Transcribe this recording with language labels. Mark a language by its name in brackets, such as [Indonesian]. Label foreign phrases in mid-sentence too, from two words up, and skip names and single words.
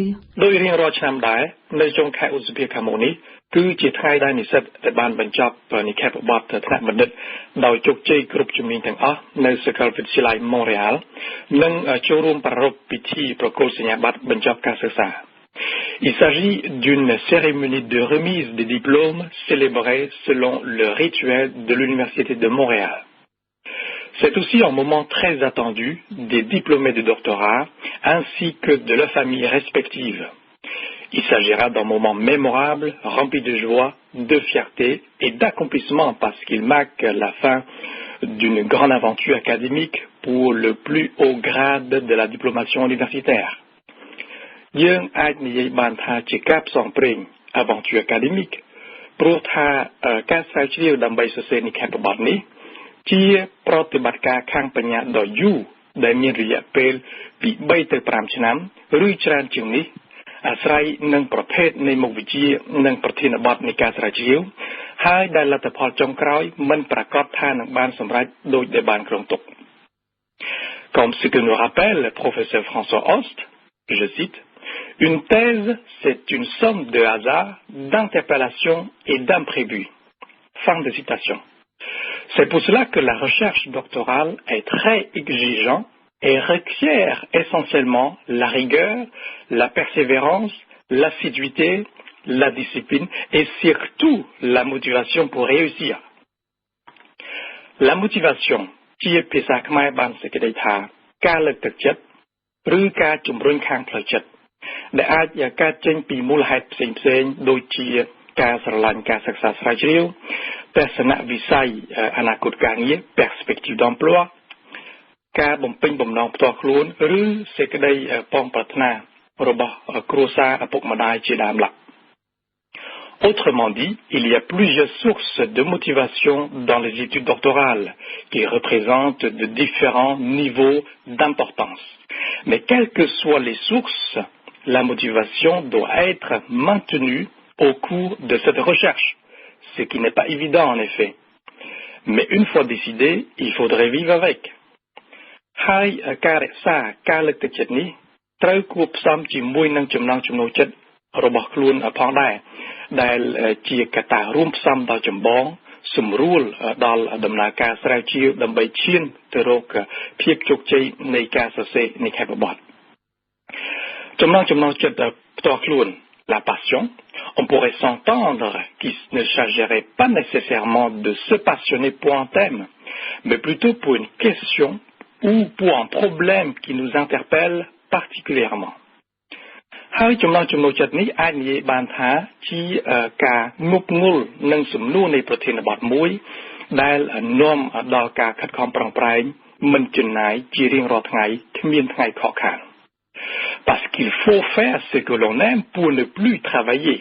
[Khmer] ដោយរៀងរាល់ឆ្នាំដែរនៅចុងខែឧសភាខាងមុខនេះគឺជាថ្ងៃដែលនិស្សិតដែលបានបញ្ចប់និក្ខេបបទថ្នាក់បណ្ឌិតដោយជោគជ័យគ្រប់ជំនាញទាំងអស់នៅសាកលវិទ្យាល័យ Montréal និងចូលរួមប្រារព្ធពិធីប្រគល់សញ្ញាបត្របញ្ចប់ការសិក្សា [French] Il s'agit d'une cérémonie de remise des diplômes célébrée selon le rituel de l'Université de Montréal. C'est aussi un moment très attendu des diplômés de doctorat ainsi que de leurs familles respectives. Il s'agira d'un moment mémorable, rempli de joie, de fierté et d'accomplissement parce qu'il marque la fin d'une grande aventure académique pour le plus haut grade de la diplomation universitaire. [Khmer] យើងអាចនិយាយបានថាជាការផ្សងព្រេង [French] aventure académique [Khmer] ព្រោះថាការស្រាវជ្រាវដើម្បីសរសេរនិក្ខេបបទនេះជាប្រ តិបត្តិការខាងបញ្ញាដ៏យូរដែលមានរយៈពេលពី3ទៅ5ឆ្នាំឬច្រើនជាងនេះអាស្រ័យនឹងប្រភេទនៃមុខវិជ្ជានិងប្រធានបទនៃការស្រាវជ្រាវហើយដែលលទ្ធផលចុងក្រោយមិនប្រកាសថានឹងបានសម្រេចដោយដែលបានគ្រោងទុក [French] Comme ce que nous rappelle le professeur François Host, je cite Une thèse, c'est une somme de hasards, d'interpellations et d'imprévus. Fin de citation. C'est pour cela que la recherche doctorale est très exigeante et requiert essentiellement la rigueur, la persévérance, l'assiduité, la discipline et surtout la motivation pour réussir. La motivation, qui est [Khmer] ភាសាខ្មែរបានសេចក្តីថាការលើកទឹកចិត្តឬការជំរុញខាងផ្លូវចិត្តដែលអាច កើតចេញពីមូលហេតុផ្សេងៗដូចជាការស្រឡាញ់ការសិក្សាស្រាវជ្រាវទស្សនវិស័យអនាគតការងារ [French] perspective d'emploi [Khmer] ការបំពេញបំណងផ្ទាល់ខ្លួនឬសេចក្តីប៉ងប្រាថ្នារបស់គ្រួសារឪពុកម្ដាយជាដើមឡើយ [French] Autrement dit, il y a plusieurs sources de motivation dans les études doctorales qui représentent de différents niveaux d'importance. Mais quelles que soient les sources, la motivation doit être maintenue au cours de cette recherche, ce qui n'est pas évident en effet. Mais une fois décidé, il faudrait vivre avec. [Khmer] ហើយការរក្សាការលើកទឹកចិត្តនេះត្រូវគួបផ្សំជាមួយនឹងចំណង់ចំណូលចិត្តរបស់ខ្លួនផងដែរដែលជាកត្តារួមផ្សំដល់ចម្បងសម្រួលដល់ដំណើរការ ស្រាវជ្រាវដើម្បីឈានទៅរកភាពជោគជ័យនៃការសរសេរនិក្ខេបបទចំណង់ចិត្តផ្ទាល់ខ្លួន [French] la passion on pourrait s'entendre qu'il ne s'agirait pas nécessairement de se passionner pour un thème mais plutôt pour une question ou pour un problème qui nous interpelle particulièrement [Khmer] ហើយចំណង់ចិត្តនេះអាចនិយាយបានថាជាការងប់ងល់នឹងសំណួរនៃប្រធានបទមួយដែលនាំដល់ការខិតខំប្រឹងប្រែងមិនចំណាយជារៀងរាល់ថ្ងៃគ្មានថ្ងៃខកខាន [French] Parce qu'il faut faire ce que l'on aime pour ne plus travailler.